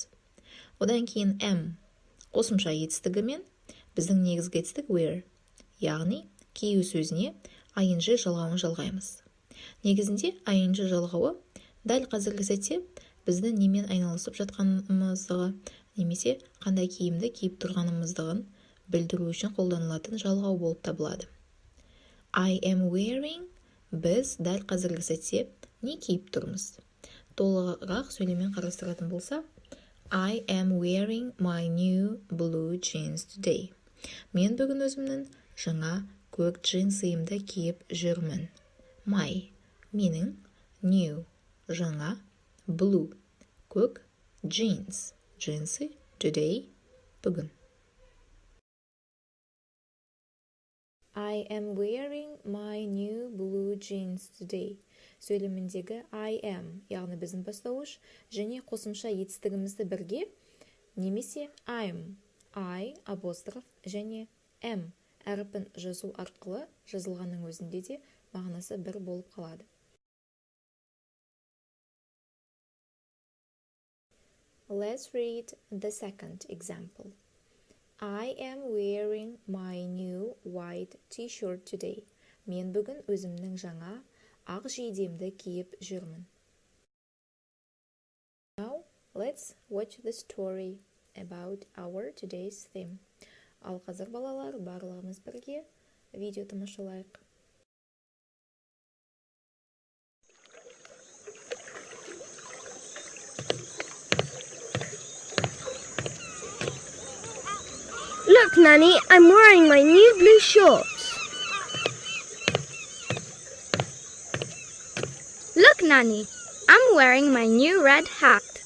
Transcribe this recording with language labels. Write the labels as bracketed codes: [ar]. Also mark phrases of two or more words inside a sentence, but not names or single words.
[kk] Одан кейін am қосымша етістігімен біздің негізгі етістік wear, яғни кию сөзіне ing жалғауын жалғаймыз. Негізінде ing жалғауы дәл қазіргі сәтте бізді немен айналысып жатқанымызды немесе қандай киімді киіп тұрғанымыздығын білдіру үшін қолданылатын жалғау болып табылады. [en] I am wearing [kk] біз дәл қазіргі сәтте не киіп тұрмыз? Толығырақ сөйлеммен қарастыратын болсақ, [en] I am wearing my new blue jeans today. [kk] Мен бүгін өзімнің жаңа көк джинсымды киіп жүрмін. My, менің, new, жаңа, blue, көк, jeans, джинсы, today, бүгін. [en] I am wearing my new blue jeans today. [kk] Сөйлеміндегі [en] I am, [kk] яғни біздің бастауыш, және қосымша етістігімізді бірге, немесе [en] I'm, I, [kk] апостроф, және am, әріпін жазу арқылы жазылғанның өзінде де мағынасы бір болып қалады. [en] Let's read the second example. I am wearing my new white t-shirt today. [kk] Мен бүгін өзімнің жаңа ақ жейдемді киіп жүрмін. [en] Now, let's watch the story about our today's theme. [kk] Ал қазір балалар, барлығымыз бірге видео тамашалайық. [en] Look, Nanny, I'm wearing my new blue shorts. Look, Nanny, I'm wearing my new red hat.